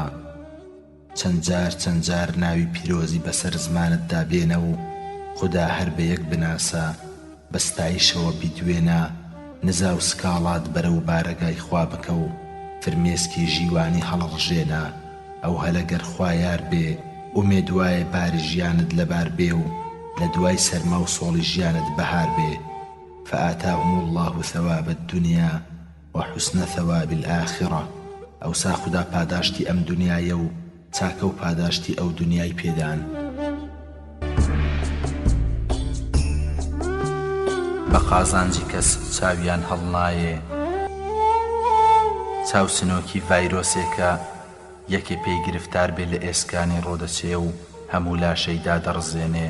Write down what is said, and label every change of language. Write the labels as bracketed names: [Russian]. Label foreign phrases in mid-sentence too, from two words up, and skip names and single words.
[Central Kurdish] چەند جار ناوی پیرۆزی بەسەر زمانتدا بێنە و خدا هەر بە یەک بناسە، بەستایشەوە بیدوێنە، نزا و سکاڵات بەرە و بارەگای خوا بکە و فرمێسکی ژیوانی هەڵڕژێنە. ئەو هەلە گەر خوا یار بێ ئومێدوایە باری ژیانت لەبار بێ و لە دوای سەرما و سۆڵی ژیانت بەهار بێ. [Arabic] فآتاهم الله ثواب الدنيا وحسن ثواب الآخرة. [Central Kurdish] ئەوسا خدا پاداشتی ئەم دنیایە و چاکە و پاداشتی ئەو دنیای پێدان. بە قازانجی کەس چاویان هەڵنایێ، چاو سنۆکی ڤایرۆسێکە یەکێ پێی گرفتار بێ لە ئێسکانی ڕۆدەچێ و هەموو لاشەیدا دەڕزێنێ.